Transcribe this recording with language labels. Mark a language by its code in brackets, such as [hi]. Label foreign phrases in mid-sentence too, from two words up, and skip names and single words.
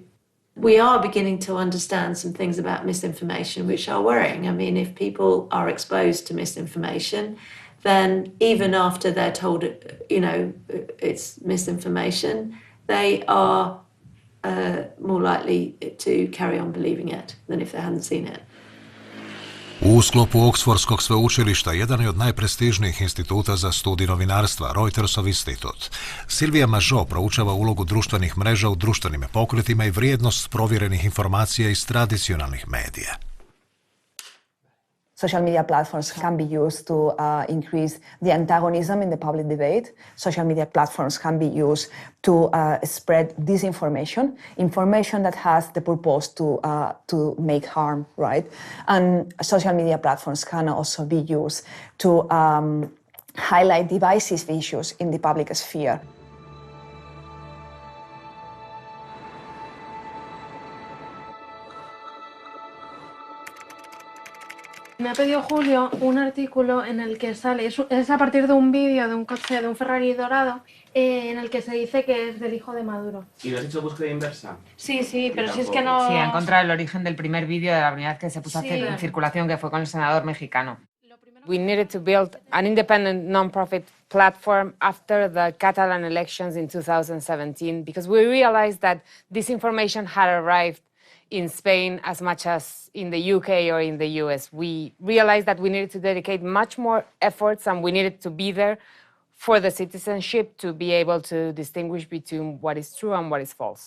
[en] We are beginning to understand some things about misinformation which are worrying. I mean, if people are exposed to misinformation, then even after they're told, it's misinformation, they are more likely to carry on believing it than if they hadn't seen it. [hr] U sklopu Oksfordskog sveučilišta, jedan je od najprestižnijih instituta za studij novinarstva, Reutersov institut. Silvija Mažo proučava ulogu društvenih mreža u društvenim pokretima i vrijednost provjerenih informacija iz tradicionalnih medija. [en] Social media platforms can be used to increase the antagonism in the public debate. Social media platforms can be used to spread disinformation, information that has the purpose to make harm, right? And social media platforms can also be used to highlight divisive issues in the public sphere. [es] Me ha pedido Julio un artículo en el que sale, es a partir de un vídeo de un coche, de un Ferrari dorado, en el que se dice que es del hijo de Maduro. ¿Y lo has hecho búsqueda inversa? Sí, pero si es que no... Sí, ha encontrado el origen del primer vídeo de la primera vez que se puso a hacer en circulación, que fue con el senador mexicano. [en] We needed to build an independent non-profit platform after the Catalan elections in 2017 because we realized that this information had arrived in Spain as much as in the UK or in the US. We realized that we needed to dedicate much more efforts and we needed to be there for the citizenship to be able to distinguish between what is true and what is false.